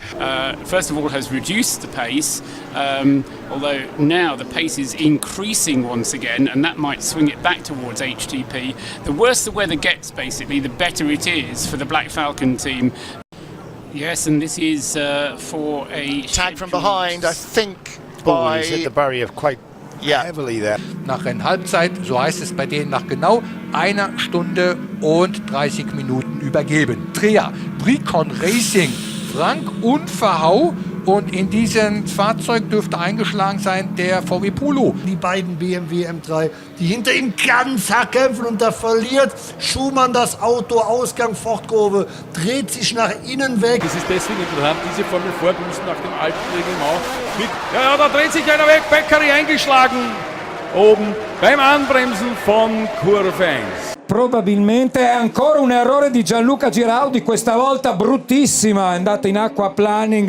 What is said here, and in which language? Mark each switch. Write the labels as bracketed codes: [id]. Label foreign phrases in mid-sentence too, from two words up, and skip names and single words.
[en] First of all, has reduced the pace, although now the pace is increasing once again, and that might swing it back towards HTP. The worse the weather gets, basically, the better it is for the Black Falcon team. Yes, and this is for a tag from behind, I think, by... he's hit the barrier quite heavily there. [de] Nach Rennhalbzeit, so heißt es bei denen, nach genau 1 Stunde und 30 Minuten übergeben. Trier, Bricon Racing, Frank und Verhau. Und in diesem Fahrzeug dürfte eingeschlagen sein der VW Polo. Die beiden BMW M3, die hinter ihm ganz hart kämpfen, und da verliert Schumann das Auto, Ausgang Fortkurve, dreht sich nach innen weg. Es ist deswegen interessant, diese Formel Vorboosten nach dem alten Reglement. Ja, da dreht sich einer weg, Beccari eingeschlagen. Oben beim Anbremsen von Kurve 1. [it] Probabilmente è ancora un errore di Gianluca Giraudi, questa volta bruttissima, è andata in aquaplaning. È